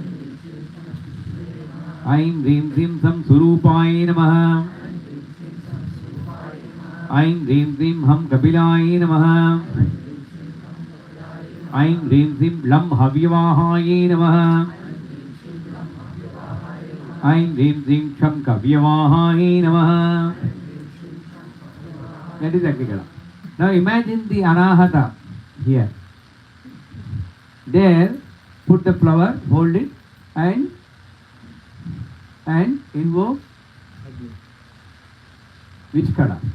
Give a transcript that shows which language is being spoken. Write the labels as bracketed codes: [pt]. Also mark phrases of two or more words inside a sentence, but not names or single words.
[sa] Aim, Hrim, Hrim, Sam, Surupaye Namaha. Aim, Hrim, Hrim, Ham, Kapilaye Namaha. Aim, Hrim, Hrim, Lam, Havyavahaye Namaha. Aim, Hrim, Hrim, Sham, Kavyavahaye Namaha. [en] That is Agnikala. Now imagine the Anahata here. There, put the flower, hold it, and invoke which Kada?